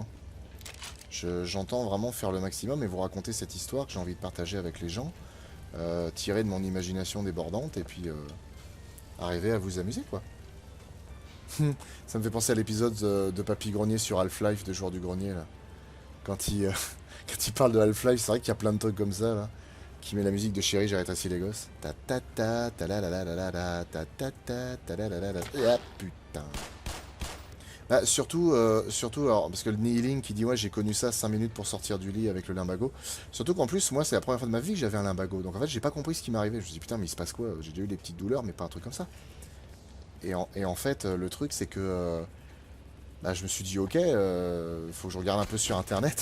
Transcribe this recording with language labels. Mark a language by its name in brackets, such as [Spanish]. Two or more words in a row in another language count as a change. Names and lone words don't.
[French] J'entends vraiment faire le maximum et vous raconter cette histoire que j'ai envie de partager avec les gens, tirer de mon imagination débordante et puis arriver à vous amuser, quoi. Ça me fait penser à l'épisode de Papy Grenier sur Half-Life de Joueur du Grenier, là. Quand il, quand il parle de Half-Life, c'est vrai qu'il y a plein de trucs comme ça, là. Qui met la musique de Chérie, j'arrête assis les gosses. Ta ta ta ta la la la la la la ta ta ta ta la la la la. Ah putain. Bah, surtout alors, parce que le kneeling qui dit ouais j'ai connu ça 5 minutes pour sortir du lit avec le limbago. Surtout qu'en plus moi c'est la première fois de ma vie que j'avais un limbago. Donc en fait j'ai pas compris ce qui m'arrivait. Je me suis dit putain mais il se passe quoi? J'ai déjà eu des petites douleurs mais pas un truc comme ça. Et en fait le truc c'est que bah, je me suis dit ok, faut que je regarde un peu sur internet.